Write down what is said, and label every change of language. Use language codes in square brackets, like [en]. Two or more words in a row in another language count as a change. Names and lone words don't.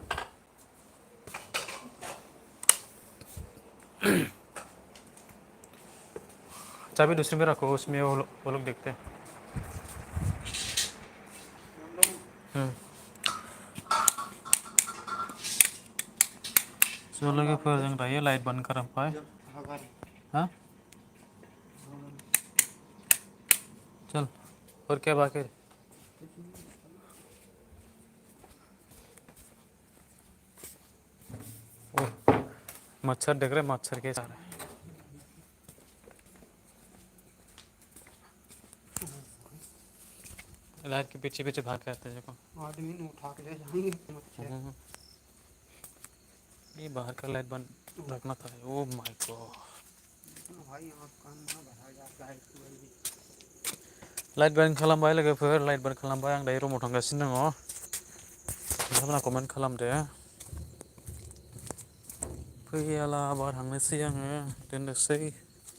[hi] चाबी दूसरे में रखो, उसमें वो लोग देखते हैं। चलो के फिर [brx] जों दायो लाइट बंद खालामबाय। [hi] जब हमारे हाँ चल और क्या बाकी। ओह, मच्छर देख रहे, मच्छर के सारे लाइट के पीछे पीछे भाग के आते हैं देखो। आदमी ने उठा के ले जाएंगे मच्छर। ये बाहर का लाइट बंद रखना था। [en] oh my god, [hi] भाई यहाँ काम ना भरा जाता है इसकी वजह से। [brx] लाइट बंद खालामबाय लोगोफोर, लाइट बंद खालामबाय। आं दायो रुमाव थांगासिनो दङ। नोंथांमोना कमेन्ट खालामदो। फैयाला बा थांनोसै आङो, दोननोसै।